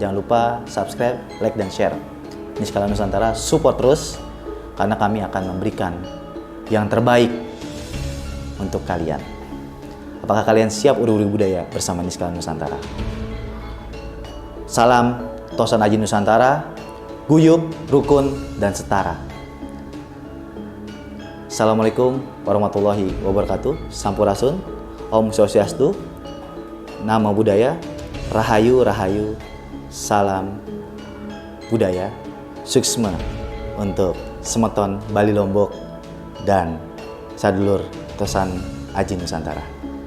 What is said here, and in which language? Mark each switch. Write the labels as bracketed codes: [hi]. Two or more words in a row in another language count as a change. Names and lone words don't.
[id] Jangan lupa subscribe, like, dan share. Niskala Nusantara support terus, karena kami akan memberikan yang terbaik untuk kalian. Apakah kalian siap uri-uri budaya bersama Niskala Nusantara? Salam Tosan Aji Nusantara, guyup, rukun, dan setara. [ar] السلام عليكم ورحمة الله وبركاته. [id] Sampurasun, [ban] Om Swastiastu, [pi] Namo Buddhaya, [id] Rahayu Rahayu, salam budaya, suksma untuk semeton Bali Lombok dan sadulur Tosan Aji Nusantara.